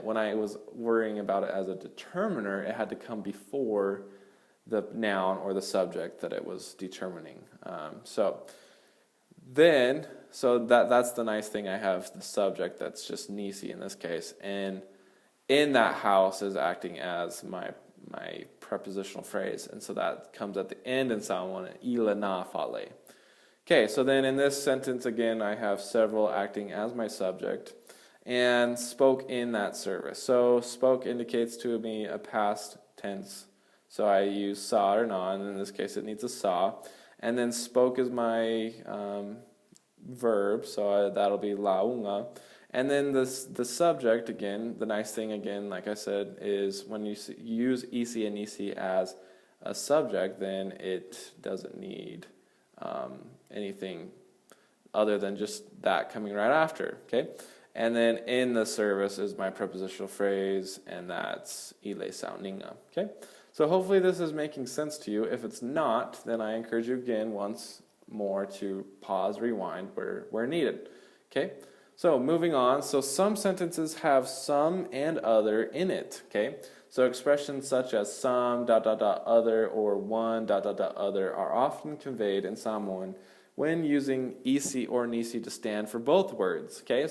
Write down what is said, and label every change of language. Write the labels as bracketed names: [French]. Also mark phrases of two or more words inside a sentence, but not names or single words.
[English] When I was worrying about it as a determiner, it had to come before the noun or the subject that it was determining. So that's the nice thing. I have the subject that's just nisi in this case, and in that house is acting as my prepositional phrase, and so that comes at the end in Samoan, [Samoan] ila na fale. [English] Okay, so then in this sentence, again, I have several acting as my subject and spoke in that service. So spoke indicates to me a past tense. So I use sa or na, and in this case it needs a sa. And then spoke is my verb, so that'll be launga. And then the subject, again, the nice thing, again, like I said, is when you use isi and nisi as a subject, then it doesn't need anything other than just that coming right after, okay? And then in the service is my prepositional phrase, and that's [Samoan] ile sauninga, [English] okay? So hopefully this is making sense to you. If it's not, then I encourage you again once more to pause, rewind where needed, okay? So moving on, so some sentences have some and other in it, okay? So expressions such as some, other, or one, other are often conveyed in Samoan when using isi or nisi to stand for both words, okay?